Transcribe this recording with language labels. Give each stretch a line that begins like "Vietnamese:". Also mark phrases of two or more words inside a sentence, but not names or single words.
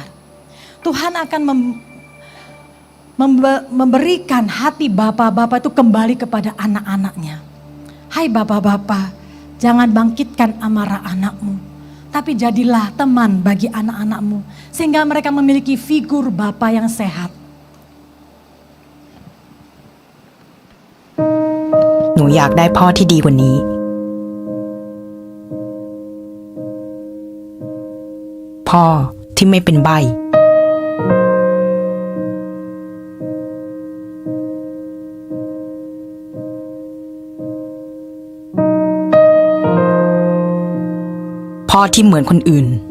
Indonesian: Tuhan akan memberikan hati bapak-bapak itu kembali kepada anak-anaknya. Hai bapak-bapak, jangan bangkitkan amarah anakmu. Tapi jadilah teman bagi anak-anakmu. Sehingga mereka memiliki figur bapak yang sehat.
Thai: หนูอยากได้พ่อที่ดีกว่านี้พ่อที่ไม่เป็นใบ้พ่อที่เหมือนคนอื่น